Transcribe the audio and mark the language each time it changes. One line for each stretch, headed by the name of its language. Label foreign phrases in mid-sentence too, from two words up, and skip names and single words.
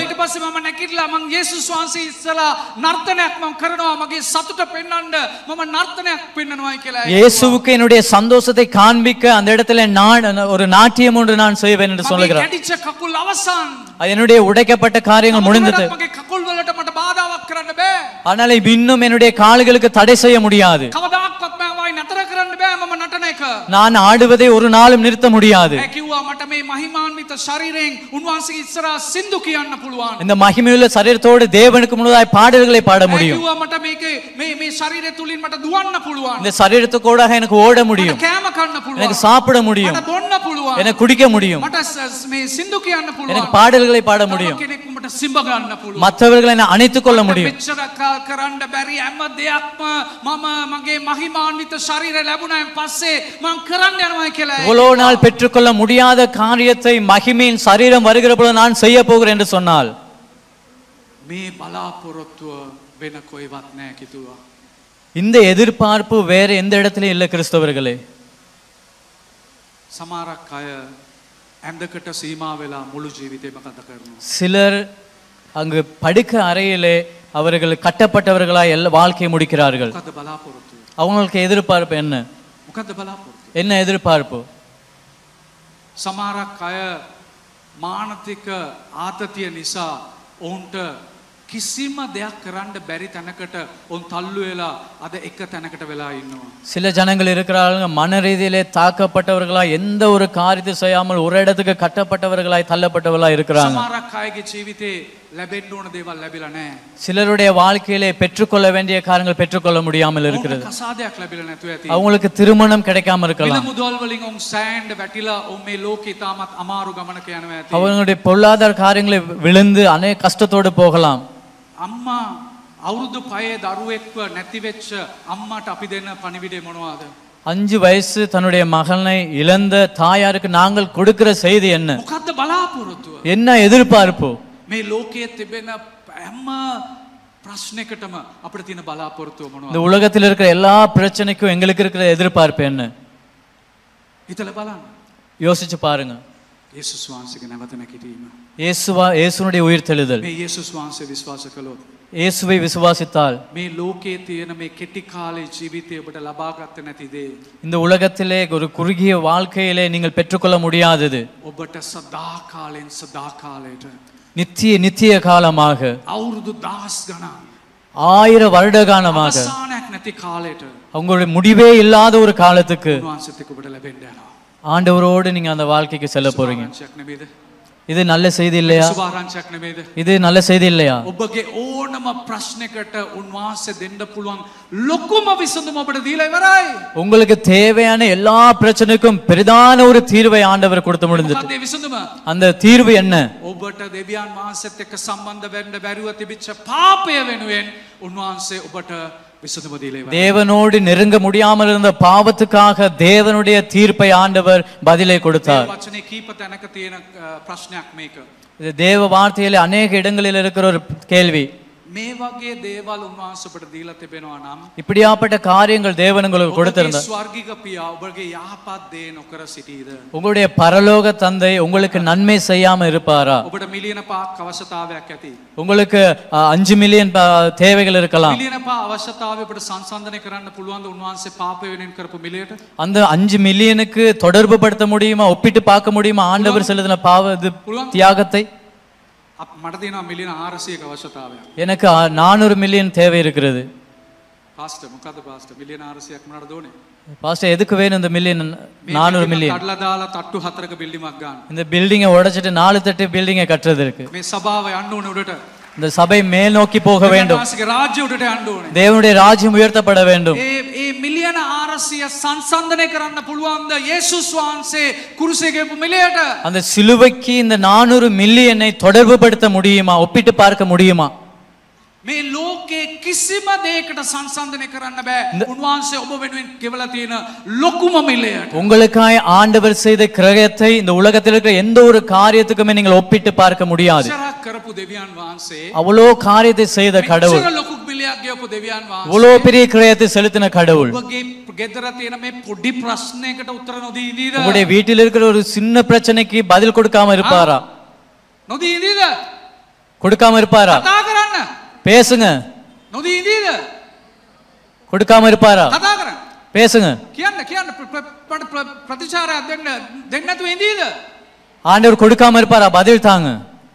Sinhala: ඊට පස්සේ මම නැගිටලා මම යේසුස් වහන්සේ ඉස්සරහා නර්තනයක් මම කරනවා. මගේ සතුට පෙන්වන්න මම නර්තනයක් පෙන්වනවායි කියලා.
Tamil: இயேசுவுக்கு என்னுடைய சந்தோஷத்தை காண்பிக்க அந்த இடத்துல நான் ஒரு நாட்டியம் ஒன்று நான் செய்வேன் என்று சொல்லுகிறார்.
Sinhala: කැඩිච්ච කකුල් අවසන්.
Tamil: என்னுடைய உடைக்கப்பட்ட காரியங்கள் முடிந்தது.
Sinhala: මගේ කකුල් වලට මට බාධාවක් කරන්න බෑ.
Tamil: ஆனால் இன்னும் என்னுடைய கால்களுக்கு தடை செய்ய முடியாது.
Sinhala: කවදාවත් මම නතර කරන්න බෑ මම නටන එක.
Tamil: நான் ஆடுவதை ஒரு நாளும் நிறுத்த முடியாது.
Sinhala: ඒ කිව්වා මට මේ මහිමාන්විත ශරීරයෙන් උන්වහන්සේගේ ඉස්සරහා සින්දු කියන්න පුළුවන්.
Tamil: இந்த மகிமையுள்ள சரீரத்தோடு தேவனுக்கு முன்னதாக பாடல்களை பாட
Sinhala: ඒ
Tamil: முடியும்.
Sinhala: කිව්වා මට මේකේ මේ ශරීරය තුලින් මට දුවන්න පුළුවන්.
Tamil: இந்த சரீரத்துக்கூடாக எனக்கு ஓட முடியும்.
Sinhala: මට කෑම කන්න පුළුවන්.
Tamil: எனக்கு சாப்பிட முடியும்.
Sinhala: මට බොන්න පුළුවන්.
Tamil: எனக்கு குடிக்க முடியும்.
Sinhala: මට මේ සින්දු කියන්න පුළුවන්.
Tamil: எனக்கு பாடல்களை பாட முடியும்.
Sinhala: කෙනෙක් මට සිඹ ගන්න පුළුවන්.
Tamil: மற்றவர்களை நான் அணைத்துக் கொள்ள முடியும்.
Sinhala: මෙච්චර කරන්න බැරි හැම දෙයක්ම මම මගේ මහිමාන්විත ශරීරය ලැබුණාන් පස්සේ මම කරන්න යනවා කියලා.
Tamil: இவ்வளவு நாள் பெற்றுக்கொள்ள முடியாத காரியத்தை மகிமையின் சரீரம் வருகிற பொழுது நான் செய்ய போகிறேன் என்று சொன்னால்
Sinhala: මේ බලාපොරොත්තුව වෙන කොයිවත් නැහැ කිතුවා.
Tamil: இந்த எதிர்பார்ப்பு வேற எந்த இடத்திலும் இல்லை கிறிஸ்தவர்களே.
Sinhala: සමහරක් අය ඇඳකට සීමා වෙලා මුළු ජීවිතේම ගත කරනවා.
Tamil: சிலர் அங்கு படுக்க அறையிலே அவர்கள் கட்டப்பட்டவர்களாய் வாழ்க்கையை முடிக்கிறார்கள்.
Sinhala: මොකද්ද බලාපොරොත්තුව?
Tamil: அவங்களுக்கு எதிர்பார்ப்பு என்ன?
Sinhala: මොකද්ද බලාපොරොත්තුව?
Tamil: என்ன எதிர்பார்ப்பு?
Sinhala: සමහරක් අය මානසික ආතතිය නිසා ඔවුන්ට කිසිම දෙයක් කරන්න බැරි තැනකට උන් තල්ලු වෙලා අද එක තැනකට වෙලා ඉන්නවා.
Tamil: சில ஜனங்கள் இருக்கிறார்கள் மன ரீதியிலே தாக்கப்பட்டவர்களாய் எந்த ஒரு காரியத்தை செய்யாமல் ஒரு இடத்துக்கு கட்டப்பட்டவர்களாய் தள்ளப்பட்டவர்களாய் இருக்கிறாங்க.
Sinhala: සමහරක් අයගේ ජීවිතේ ලැබෙන්න ඕන දේවල් ලැබිලා නැහැ.
Tamil: சிலருடைய வாழ்க்கையிலே பெற்றுக்கொள்ள வேண்டிய காரியங்கள் பெற்றுக்கொள்ள முடியாமல் இருக்கிறது.
Sinhala: කසාදයක් ලැබිලා නැතුව ඇති.
Tamil: அவங்களுக்கு திருமணம் கிடைக்காம
Sinhala: මිල
Tamil: இருக்கலாம்.
Sinhala: මුදල් වලින් උන් සෑන්ඩ් වැටිලා උන් මේ ලෝකේ තාමත් අමාරු ගමනක යනවා ඇති.
Tamil: அவங்களுடைய பொருளாதார காரியங்களை விழுந்து அநேக கஷ்டத்தோடு போகலாம்.
Sinhala: අම්මා අවුරුදු 5 දරුවෙක්ව නැති වෙච්ච අම්මාට අපි දෙන්න පණිවිඩය මොනවද?
Tamil: 5 வயசு தன்னுடைய மகனை இழந்த தாயாருக்கு நாங்கள் கொடுக்கிற செய்தி என்ன?
Sinhala: මොකද්ද බලාපොරොත්තුව?
Tamil: என்ன எதிர்பார்ப்பு?
Sinhala: මේ ලෝකයේ තිබෙන හැම ප්‍රශ්නයකටම අපිට තියෙන බලාපොරොත්තුව මොනවද?
Tamil: இந்த உலகத்தில் இருக்கிற எல்லா பிரச்சனைக்கும் எங்களுக்கு இருக்கிற எதிர்பார்ப்பு என்ன?
Sinhala: හිතලා බලන්න.
Tamil: யோசிச்சு பாருங்க.
Sinhala: යේසුස් වහන්සේගේ නැවත නැගිටීම.
Tamil: இயேசுனுடைய உயிர்த்தெழுதல்.
Sinhala: මේ යේසුස් වහන්සේ විශ්වාස කළොත්
Tamil: இயேசுவை விசுவாசித்தால்
Sinhala: මේ ලෝකයේ තියෙන මේ කෙටි කාලේ ජීවිතය ඔබට ලබා ගන්න නැති දේ
Tamil: இந்த உலகத்திலே ஒரு குறுகிய வாழ்க்கையிலே நீங்கள் பெற்றுக்கொள்ள முடியாதது
Sinhala: ඔබට සදා කාලෙන් සදා කාලයට
Tamil: நித்திய காலமாக
Sinhala: අවුරුදු 10 ගණන්
Tamil: 1000 வருட காலமாக
Sinhala: අවසානයක් නැති කාලයට
Tamil: உங்களுடைய முடிவே இல்லாத ஒரு காலத்துக்கு
Sinhala: උන්වහන්සේත් එක්ක ඔබට ලැබෙන්න යනවා.
Tamil: ஆண்டவரோடு நீங்க அந்த வாழ்க்கைக்கு செல்ல போறீங்க.
Sinhala: සුභාරංචයක් නෙමෙයිද?
Tamil: இது நல்ல செய்தி இல்லையா?
Sinhala: සුභාරංචයක් නෙමෙයිද?
Tamil: இது நல்ல செய்தி இல்லையா?
Sinhala: ඔබගේ ඕනම ප්‍රශ්නයකට උන්වහන්සේ දෙන්න පුළුවන් ලොකුම විසඳුම ඔබට දීලා ඉවරයි.
Tamil: உங்களுக்கு தேவையான எல்லா பிரச்சனைக்கும் பெரிதான ஒரு தீர்வை ஆண்டவர் கொடுத்து முடிந்துட்டு.
Sinhala: මොකක්ද ඒ විසඳුම?
Tamil: அந்த தீர்வு என்ன?
Sinhala: ඔබට දෙවියන් වහන්සේත් එක්ක සම්බන්ධ වෙන්න බැරිව තිබිච්ච පාපය වෙනුවෙන් උන්වහන්සේ ඔබට විසඳුම දීලා ඉවරයි.
Tamil: தேவனோடு நெருங்க முடியாமல் இருந்த பாவத்துக்காக தேவனுடைய தீர்ப்பை ஆண்டவர் பதிலை கொடுத்தார்.
Sinhala: මේ වචනේ කීප තැනක තියෙන ප්‍රශ්නයක් මේක.
Tamil: இது தேவ வார்த்தையிலே அநேக இடங்களில் இருக்கிற ஒரு கேள்வி.
Sinhala: මේ වගේ දේවල් උන්වහන්සේ ඔබට දීලා තිබෙනවා නම්
Tamil: இப்படியாப்பட்ட காரியங்கள் தேவன் உங்களுக்கு
Sinhala: ඔබගේ
Tamil: கொடுத்திருந்தார்.
Sinhala: ස්වර්ගික පියා ඔබගේ යහපත් දේ නොකර සිටීද?
Tamil: உங்களுடைய பரலோக தந்தை உங்களுக்கு நன்மை செய்யாம இருப்பாரா?
Sinhala: ඔබට මිලියන 5ක් අවශ්‍යතාවයක් ඇති.
Tamil: உங்களுக்கு 5 மில்லியன் தேவைகள் இருக்கலாம்.
Sinhala: මිලියන 5 අවශ්‍යතාවය ඔබට සංසන්දනය කරන්න පුළුවන් ද උන්වහන්සේ පාපය වෙනුවෙන් කරපු මිලියට?
Tamil: அந்த 5 மில்லியனுக்கு தொடர்பு படுத்த முடியுமா? ஒப்பிட்டு பார்க்க முடியுமா ஆண்டவர் செலுத்தின பாவ தியாகத்தை?
Sinhala: මට තියෙනවා මිලියන 400ක අවශ්‍යතාවයක්.
Tamil: எனக்கு 400 மில்லியன் தேவை இருக்கிறது.
Sinhala: පාස්ටර් මොකද්ද පාස්ටර් මිලියන 400ක් මොනවද දෝනේ?
Tamil: பாஸ்டர் எதுக்கு வேணும் இந்த மில்லியன் 400 மில்லியன்?
Sinhala: කඩලා දාලා තට්ටු 4ක බිල්ඩිමක් ගන්න.
Tamil: இந்த பில்டிங்கை உடைச்சிட்டு 4 தட்டு பில்டிங்கை கட்டுறதுக்கு.
Sinhala: මේ සභාව යන්න ඕනේ උඩට.
Tamil: இந்த சபை மேல் நோக்கி போக வேண்டும்.
Sinhala: ඊට රාජ්‍ය උඩට යන්න ඕනේ.
Tamil: தேவனுடைய ராஜ்யம் உயர்த்தப்பட வேண்டும்.
Sinhala: ඒ මිලියන 400 සංසන්දනය කරන්න පුළුවන්ද යේසුස් වහන්සේ කුරුසේ ගෙවපු මිලියට?
Tamil: அந்த சிலுவைக்கு இந்த 400 மில்லியனை தொடர்பு படுத்த முடியுமா? ஒப்பிட்டு பார்க்க முடியுமா?
Sinhala: මේ ලෝකේ කිසිම දෙයකට සංසන්දනය කරන්න බෑ. උන්වහන්සේ ඔබ වෙනුවෙන් ගෙවලා තියෙන ලොකුම මිලයට.
Tamil: உங்களுக்காய் ஆண்டவர் செய்த கிரயத்தை இந்த உலகத்தில் இருக்கிற எந்த ஒரு காரியத்துக்குமே நீங்கள் ஒப்பிட்டு பார்க்க முடியாது.
Sinhala: ඉස්සරහ කරපු දෙවියන් වහන්සේ
Tamil: அவ்வளோ காரியத்தை செய்த கடவுள்,
Sinhala: මෙච්චර ලොකු මිලයක් ගෙවපු දෙවියන් වහන්සේ
Tamil: இவ்வளோ பெரிய கிரயத்தை செலுத்தின கடவுள்
Sinhala: ඔබගේ ගෙදර තියෙන මේ පොඩි ප්‍රශ්නයකට උත්තර නොදී ඉඳීද?
Tamil: உங்களுடைய வீட்டில் இருக்கிற ஒரு சின்ன பிரச்சனைக்கு பதில் கொடுக்காம இருப்பாரா?
Sinhala: නොදී ඉඳීද?
Tamil: கொடுக்காம இருப்பாரா?
Sinhala: කතා කරන්න.
Tamil: பேசுங்க.
Sinhala: නොදී ඉඳීද?
Tamil: கொடுக்காம இருப்பாரா?
Sinhala: කතා කරන්න.
Tamil: பேசுங்க.
Sinhala: කියන්න ප්‍රතිචාරයක් දෙන්න නැතුව ඉඳීද?
Tamil: ஆண்டவர் கொடுக்காம இருப்பாரா? பதில் தாங்க.